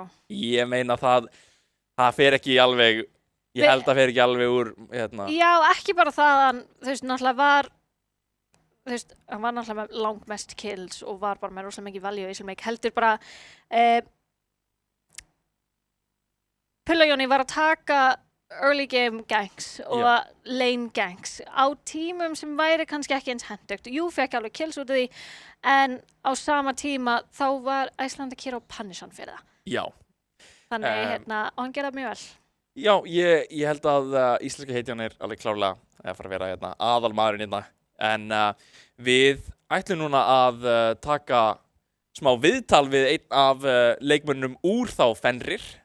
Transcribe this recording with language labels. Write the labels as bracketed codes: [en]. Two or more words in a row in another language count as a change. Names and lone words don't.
[is] Ég meina það fer ekki alveg, ég held að það fer ekki alveg úr hérna. Já, ekki bara það að þú veist, náttúrulega var, þú veist, hann var náttúrulega með langmest kills og var bara með rosalega mikið value í þessum leik. Heldur bara, Pulla Jóni var að taka [en] early game gangs [is] og [en] lane gangs [is] á tímum sem væri kannski ekki eins hentugt. Jú, fekk alveg kills út af því, en á sama tíma þá var Icelandair á punishan fyrir það. Já. Þannig, og hann gerði það mjög vel. Já, ég held að íslenska heitjan alveg klárlega að fara að vera aðalmaðurinn en við ætlum núna að taka smá viðtal við einn af leikmönnum úr þá Fenrir